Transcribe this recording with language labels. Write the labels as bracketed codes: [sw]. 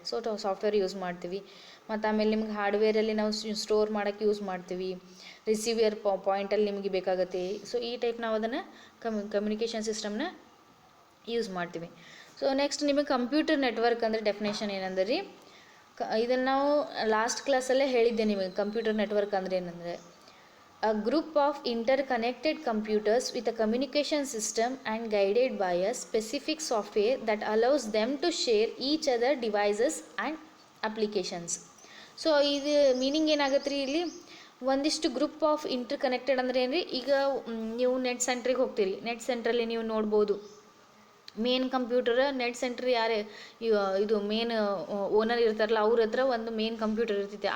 [kn] So software use ಮಾಡ್ತೀವಿ. ಮತ್ತು ಆಮೇಲೆ ನಿಮ್ಗೆ ಹಾರ್ಡ್ವೇರಲ್ಲಿ ನಾವು ಸ್ಟೋರ್ ಮಾಡೋಕ್ಕೆ ಯೂಸ್ ಮಾಡ್ತೀವಿ. ರಿಸೀವಿಯರ್ ಪಾಯಿಂಟಲ್ಲಿ ನಿಮಗೆ ಬೇಕಾಗುತ್ತೆ. ಸೊ ಈ ಟೈಪ್ ನಾವು ಅದನ್ನು ಕಮ್ಯುನಿಕೇಷನ್ ಸಿಸ್ಟಮ್ನ ಯೂಸ್ ಮಾಡ್ತೀವಿ. ಸೊ ನೆಕ್ಸ್ಟ್ ನಿಮಗೆ ಕಂಪ್ಯೂಟರ್ ನೆಟ್ವರ್ಕ್ ಅಂದರೆ ಡೆಫಿನೇಷನ್ ಏನಂದ್ರೆ ರೀ, ಇದನ್ನು ನಾವು ಲಾಸ್ಟ್ ಕ್ಲಾಸಲ್ಲೇ ಹೇಳಿದ್ದೆ ನಿಮಗೆ. [en] computer network [kn] ಅಂದರೆ ಏನಂದರೆ [en] a group of interconnected computers with a communication system and guided by a specific software that allows them to share each other devices and applications. [kn] So ಇದು ಮೀನಿಂಗ್ ಏನಾಗುತ್ತೆ ರೀ ಇಲ್ಲಿ, ಒಂದಿಷ್ಟು ಗ್ರೂಪ್ ಆಫ್ ಇಂಟರ್ ಕನೆಕ್ಟೆಡ್ ಅಂದರೆ ಏನು ರೀ, ಈಗ ನೀವು ನೆಟ್ ಸೆಂಟ್ರಿಗೆ ಹೋಗ್ತೀರಿ, ನೆಟ್ ಸೆಂಟ್ರಲ್ಲಿ ನೀವು ನೋಡ್ಬೋದು ಮೇನ್ ಕಂಪ್ಯೂಟರ್ ನೆಟ್ ಸೆಂಟ್ರ್ ಯಾರೇ ಇದು ಮೇನ್ ಓನರ್ ಇರ್ತಾರಲ್ಲ ಅವ್ರ ಹತ್ರ ಒಂದು ಮೇನ್ ಕಂಪ್ಯೂಟರ್ ಇರ್ತೈತಿ.